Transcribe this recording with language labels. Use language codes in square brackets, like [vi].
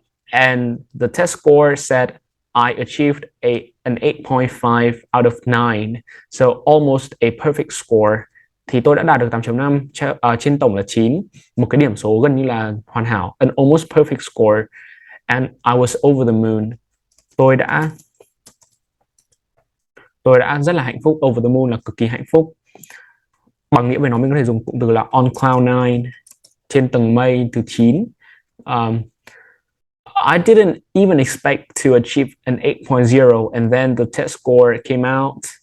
[en] And the test score said I achieved an 8.5 out of 9. So almost a perfect score. [vi] Thì tôi đã đạt được 8.5 trên tổng là 9, một cái điểm số gần như là hoàn hảo, [en] an almost perfect score. And I was over the moon. [vi] Tôi đã rất là hạnh phúc. [en] Over the moon [vi] là cực kỳ hạnh phúc. Bằng nghĩa về nó mình có thể dùng cụm từ là [en] on cloud 9, [vi] trên tầng mây thứ 9. [en] I didn't even expect to achieve an 8.0 and then the test score came out.